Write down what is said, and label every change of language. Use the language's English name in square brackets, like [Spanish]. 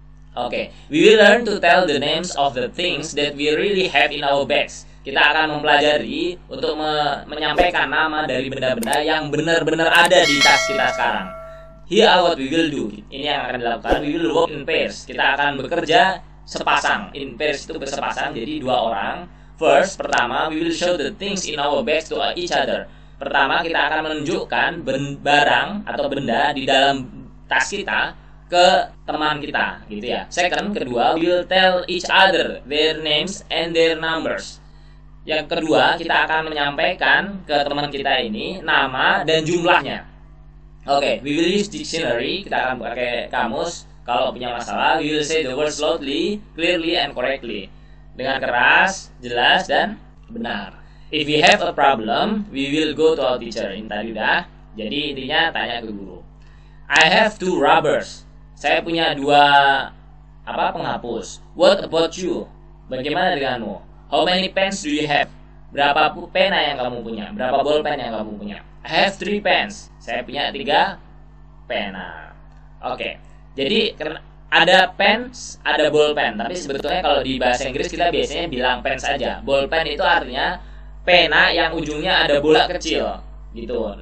[English] Oke, we will learn to tell the names of the things that we really have in our bags. [Indonesian] Kita akan mempelajari untuk menyampaikan nama dari benda-benda yang benar-benar ada di tas kita sekarang. [English] Here are what we will do. [Indonesian] Ini yang akan dilakukan. [English] We will work in pairs. [Indonesian] Kita akan bekerja sepasang. [English] In pairs [Indonesian] itu bersepasang, jadi 2 orang. [English] First, [Indonesian] pertama, [English] we will show the things in our bags to each other. [Indonesian] Pertama, kita akan menunjukkan barang atau benda di dalam tas kita ke teman kita gitu ya. [English] Second, [Indonesian] kedua, [English] we will tell each other their names and their numbers. [Indonesian] Yang kedua, kita akan menyampaikan ke teman kita ini nama dan jumlahnya. [English] Oke, we will use dictionary. [Indonesian] Kita akan pakai kamus. Kalau punya masalah, [English] we will say the words loudly, clearly, and correctly. [Indonesian] Dengan keras, jelas, dan benar. [English] If we have a problem, we will go to our teacher. [Indonesian] Ini tadi udah. Jadi intinya tanya ke guru. [English] I have 2 rubbers. [Indonesian] Saya punya 2 penghapus. [English] What about you? [Indonesian] Bagaimana denganmu? [English] How many pens do you have? [Indonesian] Berapa pena yang kamu punya? Berapa bolpen yang kamu punya? [English] I have 3 pens. [Indonesian] Saya punya 3 pena. Oke. Jadi ada pens, ada bolpen. Tapi sebetulnya kalau di bahasa Inggris kita biasanya bilang pens saja. Bolpen itu artinya pena yang ujungnya ada bola kecil gitu.